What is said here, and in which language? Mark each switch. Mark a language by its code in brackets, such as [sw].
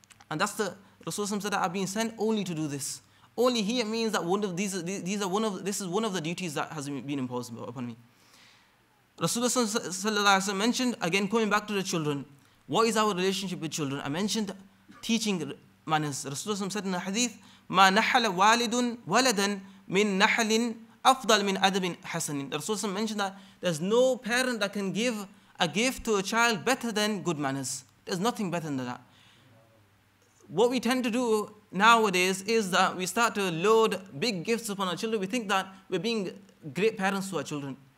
[en] And that's the Rasulullah said that I've been sent only to do this. Only here means that this is one of the duties that has been imposed upon me. Rasulullah sallallahu alaihi wasallam mentioned, again coming back to the children, what is our relationship with children? I mentioned teaching manners. Rasulullah said in the hadith, [ar] ما نحل والد ولدا من نحل أفضل من أدب حسن. [en] The Rasulullah mentioned that there's no parent that can give a gift to a child better than good manners. There's nothing better than that. What we tend to do nowadays is that we start to load big gifts upon our children. We think that we're being great parents to our children.